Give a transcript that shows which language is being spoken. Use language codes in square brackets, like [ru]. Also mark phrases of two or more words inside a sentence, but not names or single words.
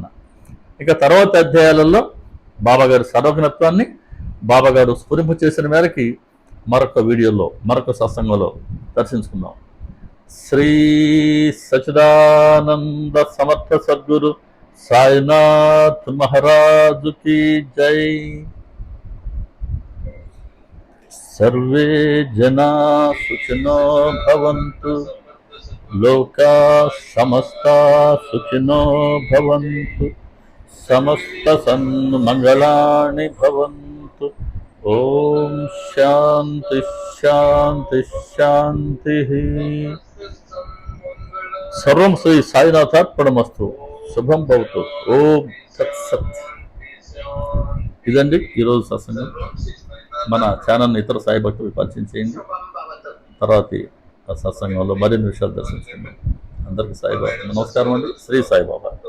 [te] ఇక తర్వాత అధ్యాయాలలో బాబా గారి సర్వజ్ఞత్వాన్ని బాబా గారు స్ఫురింపు చేసిన మేరకి మరొక వీడియోలో మరొక సత్సంగంలో దర్శించుకుందాం. శ్రీ సచిదానంద సమర్థ సద్గురు సాయినాథ్ మహారాజు [hi] की जय. [sa] सर्वे जना सुखिनो भवन्तु, लोका समस्ता सुखिनो भवन्तु, समस्त सन्मंगलानि भवन्तु. ओम शांति शांति शांति. सर्वं श्री సాయినాథార్పణమస్తు. శుభం భవతు. ఓం సత్. [te] ఇదండి ఈరోజు సత్సంగం. మన ఛానల్ని ఇతర సాయి భక్తులకు పరిచయం చేయండి. తర్వాతి సత్సంగంలో మరిన్ని విషయాలు దర్శించుకుందాం. అందరికీ సాయిబాబా నమస్కారం అండి. శ్రీ సాయిబాబా.